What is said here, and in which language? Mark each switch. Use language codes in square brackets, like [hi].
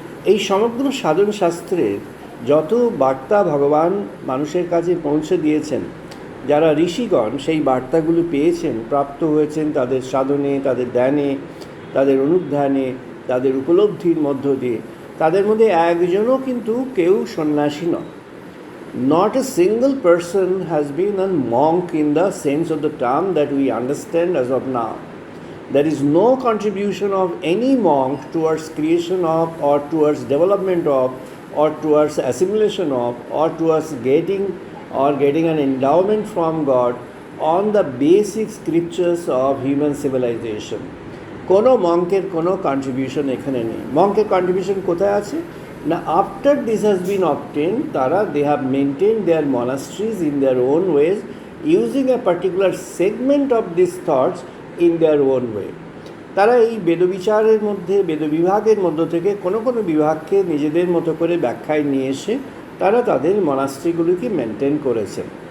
[bn] এই সমগ্র সাধন শাস্ত্রের যত বার্তা ভগবান মানুষের কাছে পৌঁছে দিয়েছেন, যারা ঋষিগণ সেই বার্তাগুলি পেয়েছেন, প্রাপ্ত হয়েছেন তাদের সাধনে, তাদের ধ্যানে, তাদের অনুধ্যানে, তাদের উপলব্ধির মধ্য দিয়ে, তাদের মধ্যে একজনও কিন্তু কেউ সন্ন্যাসী নয়। [en] Not a single person has been a monk in the sense of the term that we understand as of now. There is no contribution of any monk towards creation of, or towards development of, or towards assimilation of, or towards getting an endowment from God on the basic scriptures of human civilization. [bn] কোনো মঙ্কের কোনো contribution এখানে নেই। মঙ্কের contribution কোথায় আছে না, [en] After this has been obtain, তারা they have maintain their monasteries in their own ways, using a particular segment of this thoughts in their own way. [bn] তারা এই বেদবিচারের মধ্যে, বেদবিভাগের মধ্য থেকে কোনো কোনো বিভাগকে নিজেদের মতো করে ব্যাখ্যায় নিয়ে এসে তারা তাদের মনাস্ট্রিগুলিকে মেনটেন করেছেন।